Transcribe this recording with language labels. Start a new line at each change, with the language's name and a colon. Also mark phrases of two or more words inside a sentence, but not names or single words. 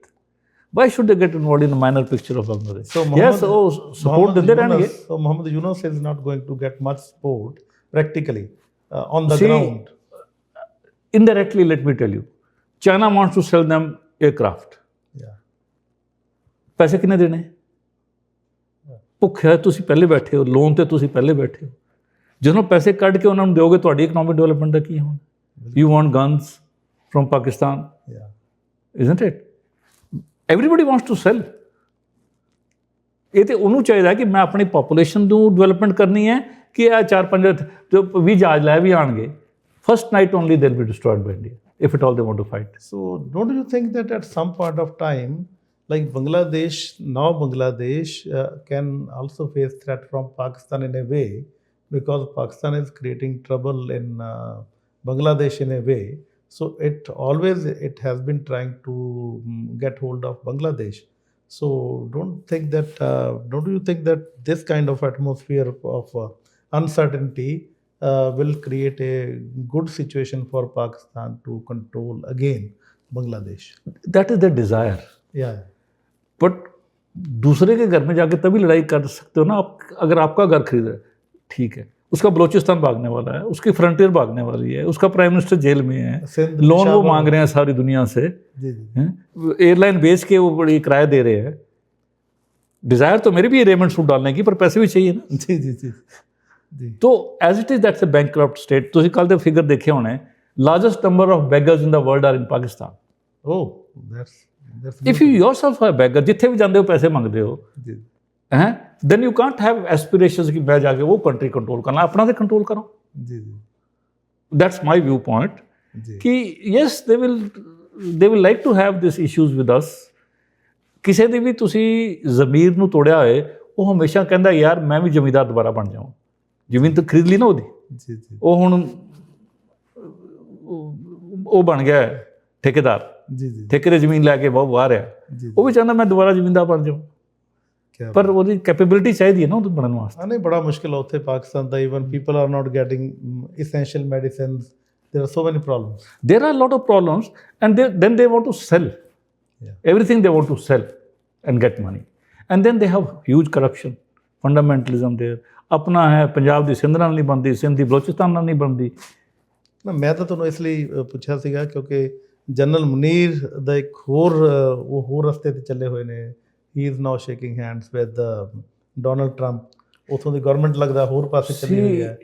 English: Why should they get involved in a minor picture of Bangladesh? So yes, support them there. So Mohammed Yunus is not going to get much support practically on the See, ground. Indirectly, let me tell you, China wants to sell them aircraft. Yeah.
Punjabi: ਪੈਸੇ ਕਿੰਨੇ ਦੇਣੇ? ਭੁੱਖਿਆ ਤੁਸੀਂ ਪਹਿਲੇ ਬੈਠੇ ਹੋ, ਲੋਨ ਤੇ ਤੁਸੀਂ ਪਹਿਲੇ ਬੈਠੇ ਹੋ. ਜਦੋਂ ਪੈਸੇ ਕੱਢ ਕੇ ਉਹਨਾਂ ਨੂੰ ਦਿਓਗੇ ਤੁਹਾਡੀ
English: economic development
Punjabi: ਦਾ ਕੀ ਹੋਣਾ?
English: You want guns from Pakistan? Yeah. Isn't it? Everybody wants to sell.
Punjabi: ਇਹ ਤੇ ਉਹਨੂੰ ਚਾਹੀਦਾ ਕਿ ਮੈਂ ਆਪਣੀ ਪੋਪੂਲੇਸ਼ਨ ਨੂੰ ਡਿਵੈਲਪਮੈਂਟ ਕਰਨੀ ਹੈ ਕਿ ਇਹ 4-5 ਜੋ 20 ਜਹਾਜ਼ ਲੈ ਵੀ ਆਣਗੇ.
English: First night only they'll be destroyed by India, if at all they want to fight. So don't you think that at some point of time, like Bangladesh can also face threat from Pakistan in a way, because Pakistan is creating trouble in Bangladesh in a way. So it has been trying to get hold of Bangladesh. So don't you think that this kind of atmosphere of uncertainty will create a good situation for Pakistan to control again Bangladesh? That is their desire. Yeah.
Hindi: But दूसरे के घर में जाके तभी लड़ाई कर सकते हो ना आप, अगर आपका घर खरीद रहा है, ठीक है, उसका बलूचिस्तान भागने वाला है, उसकी फ्रंटियर भागने वाली है, उसका प्राइम मिनिस्टर जेल में है, लोन वो मांग रहे हैं सारी दुनिया से, एयरलाइन बेच के वो बड़ी किराया दे रहे हैं। डिजायर तो मेरी भी रेमंड सूट डालने की, पर पैसे भी चाहिए ना। जी जी जी जी।
English: तो as it is that's a bankrupt state.
Punjabi: ਤੁਸੀਂ ਕੱਲ ਦੇ ਫਿਗਰ ਦੇਖੇ ਹੋਣੇ,
English: largest number of beggars in the world are in Pakistan. that's if you yourself are a beggar,
Punjabi: ਜਿੱਥੇ ਵੀ ਜਾਂਦੇ ਹੋ ਪੈਸੇ ਮੰਗਦੇ ਹੋ, ਜੀ
Hindi: हैं,
English: then you can't have aspirations
Hindi: कि मैं जाके वो कंट्री कंट्रोल करना, अपना तो कंट्रोल करो। जी जी।
English: That's my viewpoint
Hindi: जी।
English: कि yes they will like to have these issues with us।
Punjabi: ਕਿਸੇ ਦੀ ਵੀ ਤੁਸੀਂ ਜ਼ਮੀਰ ਨੂੰ ਤੋੜਿਆ ਹੋਏ, ਉਹ ਹਮੇਸ਼ਾ ਕਹਿੰਦਾ ਯਾਰ ਮੈਂ ਵੀ ਜ਼ਮੀਂਦਾਰ ਦੁਬਾਰਾ ਬਣ ਜਾਵਾਂ। ਜ਼ਮੀਨ ਤਾਂ ਖਰੀਦ ਲਈ ਨਾ ਉਹਦੀ, ਜੀ ਜੀ, ਉਹ ਹੁਣ ਉਹ ਬਣ ਗਿਆ ਠੇਕੇਦਾਰ। ਜੀ ਜੀ, ਠੇਕੇ ਤੇ ਜ਼ਮੀਨ ਲੈ ਕੇ ਬਹੁਤ ਬਾਹਰ ਆ, ਉਹ ਵੀ ਚਾਹੁੰਦਾ ਮੈਂ ਦੁਬਾਰਾ ਜ਼ਮੀਂਦਾਰ ਬਣ ਜਾਵਾਂ, ਪਰ ਉਹਦੀ ਕੈਪੇਬਿਲਿਟੀ ਚਾਹੀਦੀ ਹੈ ਨਾ ਉਹਨੂੰ ਬਣਨ ਵਾਸਤੇ। ਨਹੀਂ, ਬੜਾ ਮੁਸ਼ਕਿਲ ਹੈ ਉੱਥੇ ਪਾਕਿਸਤਾਨ ਦਾ।
English: even people are not getting essential medicines, there are so many problems। There are a lot of problems, and then they want to sell everything, they want to sell and get money, and then they have huge corruption, fundamentalism there।
Punjabi: ਆਪਣਾ ਹੈ, ਪੰਜਾਬ ਦੀ ਸਿੰਧ ਨਾਲ ਨਹੀਂ ਬਣਦੀ, ਸਿੰਧ ਦੀ ਬਲੋਚਿਸਤਾਨ ਨਾਲ ਨਹੀਂ ਬਣਦੀ। ਨਾ ਮੈਂ ਤਾਂ ਤੁਹਾਨੂੰ ਇਸ ਲਈ ਪੁੱਛਿਆ ਸੀਗਾ ਕਿਉਂਕਿ ਜਨਰਲ ਮੁਨੀਰ ਦਾ ਇੱਕ ਉਹ ਹੋਰ ਰਸਤੇ 'ਤੇ ਚੱਲੇ ਹੋਏ ਨੇ।
English: he is now shaking hands with Donald Trump.
Punjabi: ਉੱਥੋਂ ਦੀ ਗਵਰਨਮੈਂਟ ਲੱਗਦਾ ਹੋਰ ਪਾਸੇ ਚੱਲੀ ਹੋਈ ਹੈ।